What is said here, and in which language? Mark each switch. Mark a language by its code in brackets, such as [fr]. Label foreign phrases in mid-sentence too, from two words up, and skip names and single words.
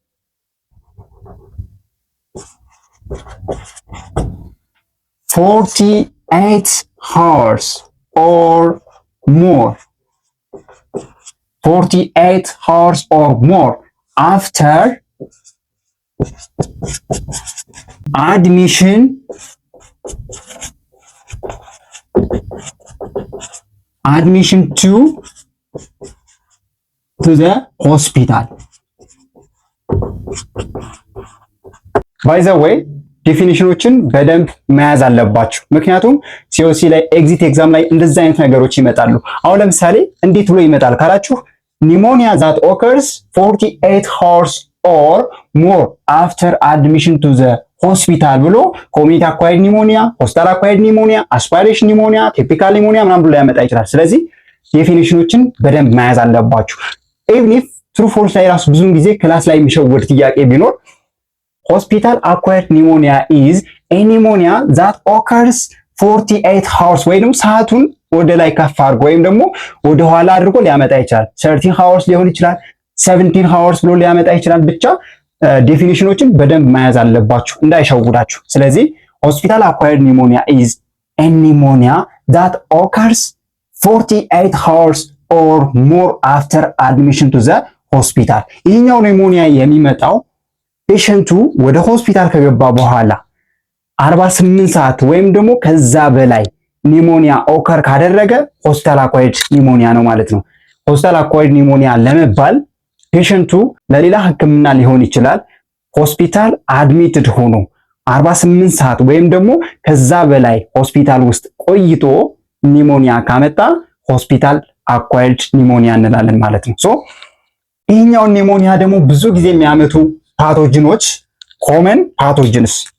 [en] 48 hours or more 48 hours or more after admission to the hospital. By the way [am] ዲፊኒሽኖችን በደንብ መያዝ አለባችሁ። ምክንያቱም ሲኦሲ ላይ [en] exit exam [am] ላይ እንደዚህ አይነት ነገሮች ይመጣሉ። አሁን ለምሳሌ እንዴት ብሎ ይመጣል ካላችሁ ኒሞኒያ [en] that occurs 48 hours or more after admission to the hospital [am] ብሎ [en] community acquired pneumonia, hospital acquired pneumonia, aspiration pneumonia, typical pneumonia [am] ምናምን ብሎ ያመጣ ይችላል። ስለዚህ ዴፊኒሽኖችን በደንብ መያዝ አለባችሁ። [en] even if true false [am] ላይ ራሱ ብዙውን ጊዜ ክላስ ላይ የሚሸውድ ጥያቄ ቢኖር [en] hospital acquired pneumonia is a pneumonia that occurs 48 hours [am] ወይም ሰዓቱን ወደ ላይ ከፍ አድርጎ ወይም ደግሞ ወደ ኋላ አድርጎ ሊያመጣ ይችላል። 13 ሃውርስ ሊሆን ይችላል፣ 17 ሃውርስ ብሎ ሊያመጣ ይችላል። ብቻ ዴፊኒሽኖችን በደንብ መያዝ አለባችሁ እንዳይሸውዳችሁ። ስለዚህ [en] hospital acquired pneumonia is a pneumonia that ኦከርስ 48 hours or more after admission to the hospital። [am] ይህኛው ኒሞኒያ የሚመጣው ፔሸንቱ ወደ ሆስፒታል ከገባ በኋላ 48 ሰዓት ወይም ደግሞ ከዛ በላይ [en] pneumonia occur [am] ካደረገ [en] hospital acquired pneumonia [am] ነው ማለት ነው። [en] hospital acquired pneumonia [am] ለመባል ፔሸንቱ ለሌላ ሕክምና ሊሆን ይችላል [en] hospital admitted [am] ሆኖ 48 ሰዓት ወይም ደግሞ ከዛ በላይ ሆስፒታል ውስጥ ቆይቶ ኒሞኒያ ካመጣ [en] hospital acquired pneumonia [am] እንላለን ማለት ነው። ሶ ይህኛውን ኒሞኒያ ደግሞ ብዙ ጊዜ የሚያመጡ ፓቶጅኖች [en] common pathogens